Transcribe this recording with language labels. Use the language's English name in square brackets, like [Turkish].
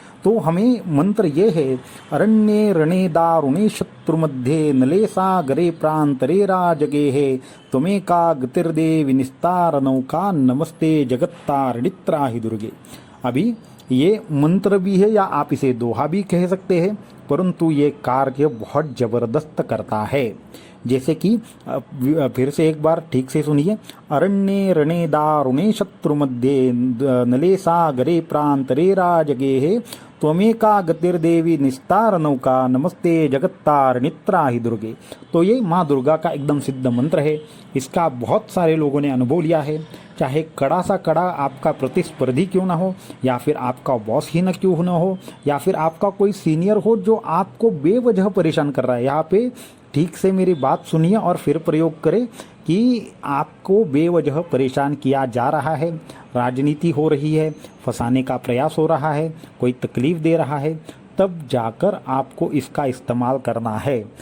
[Hindi] तो हमें मंत्र ये है, [Sanskrit] अरण्ये रणे दारुणे शत्रु मध्ये नलेसा गरे प्रांतरे राजगे है त्वमेका गतिर्देवी निस्तार नौका नमस्ते जगत्तारिणित्राहि दुर्गे। [Hindi] अभी ये मंत्र भी है या आप इसे दोहा भी कह सकते हैं, परंतु ये कार्य बहुत ज़बरदस्त करता है। जैसे कि फिर से एक बार ठीक से सुनिए। [Sanskrit] अरण्ये रणे दारुणे शत्रु मध्ये नले सागरे प्रांतरे राजगे त्वमेका गतिर्देवी निस्तार नौका नमस्ते जगत्तारिणी दुर्गे। [Hindi] तो ये माँ दुर्गा का एकदम सिद्ध मंत्र है। इसका बहुत सारे लोगों ने अनुभव लिया है। चाहे कड़ा सा कड़ा आपका प्रतिस्पर्धी क्यों ना हो, या फिर आपका बॉस ही न क्यों ना हो, या फिर आपका कोई सीनियर हो जो आपको बेवजह परेशान कर रहा है। यहाँ पे ठीक से मेरी बात सुनिए और फिर प्रयोग करें कि आपको बेवजह परेशान किया जा रहा है, राजनीति हो रही है, फंसाने का प्रयास हो रहा है, कोई तकलीफ दे रहा है, तब जाकर आपको इसका इस्तेमाल करना है।